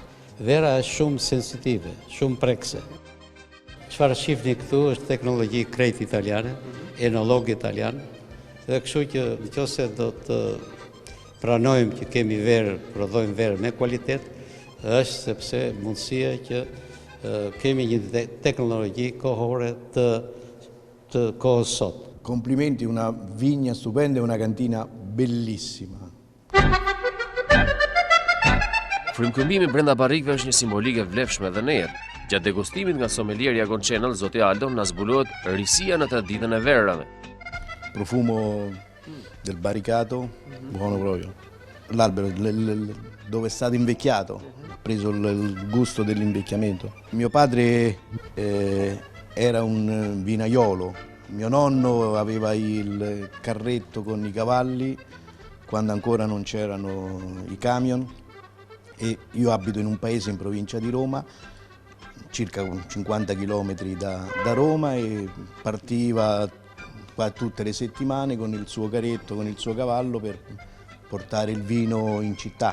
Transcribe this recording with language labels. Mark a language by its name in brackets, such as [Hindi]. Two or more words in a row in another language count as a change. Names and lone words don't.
[Albanian] Vera është shumë sensitive, shumë prekse. Çfarë shihni këtu është teknologji krejt italiane, enolog italian, dhe kështu që nëse do të pranojmë që kemi verë, prodhojmë verë me kualitet, është sepse mundësia që kemi një teknologji kohore të kohës sot. [Italian] Complimenti, una vigna stupenda e una cantina bellissima. [Albanian] Frymkëmbimi brenda barrikëve është një simbolik e vlefshme dhe në jetë. Gjatë degustimit nga sommelieri Agon Channel, zoti Aldo na zbulohet risia në traditën e verrave. [Italian] Profumo del barricato, buono proprio. L'albero dove è stato invecchiato, ha preso il gusto dell'invecchiamento. Mio padre era un vinaiolo, mio nonno aveva il carretto con i cavalli quando ancora non c'erano i camion, e io abito in un paese in provincia di Roma, circa 50 km da Roma, e partiva tutte le settimane con il suo carretto, con il suo cavallo per portare il vino in città.